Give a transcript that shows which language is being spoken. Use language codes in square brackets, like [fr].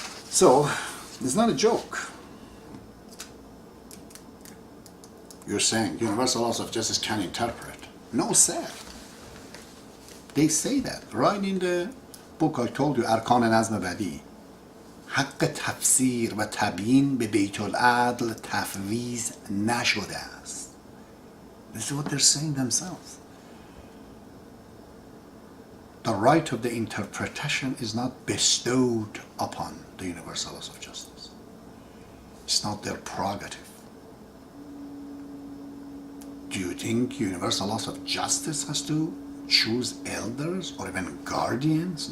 [en] So, it's not a joke. You're saying universal laws of justice can interpret. No, sir. They say that right in the book I told you, Arkan Nazm Badi. [fa] حق تفسیر و تبیین به بیت العدل تفویض نشده است. [en] This is what they're saying themselves. The right of the interpretation is not bestowed upon the universal laws of justice. It's not their prerogative. Do you think universal laws of justice has to choose elders or even guardians?